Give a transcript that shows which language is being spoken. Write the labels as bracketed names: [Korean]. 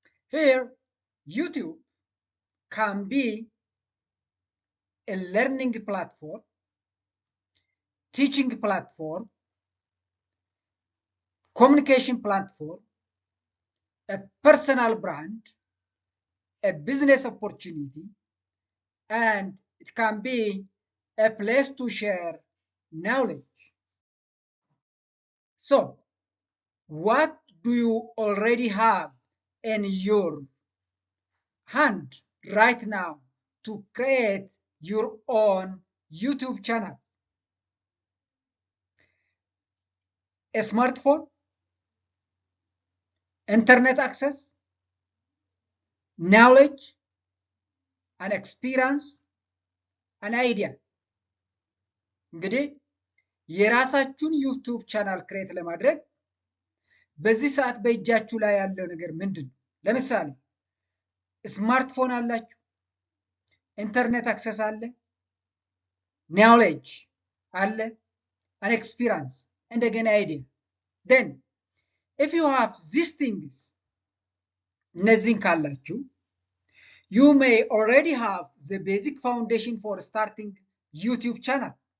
[English] Here, YouTube can be a learning platform, teaching platform, communication platform, a personal brand, a business opportunity, and it can be a place to share knowledge. So, what do you already have in your hand right now to create your own YouTube channel? A smartphone, internet access, knowledge, an experience, an idea። [Amharic] እንግዲህ የራሳችሁን ዩቱብ ቻናል ክሬት ለማድረግ በዚህ ሰዓት በእጃችሁ ላይ ያለው ነገር ምንድን ነው? ለምሳሌ ስማርትፎን አላችሁ፣ ኢንተርኔት አክሰስ አለ፣ ኖሌጅ አለ፣ አን ኤክስፒሪየንስ፣ እንደገና አይዲያ። [English] then if you have these things [Amharic] እነዚህን ካላችሁ [English] you may already have the basic foundation for starting YouTube channel.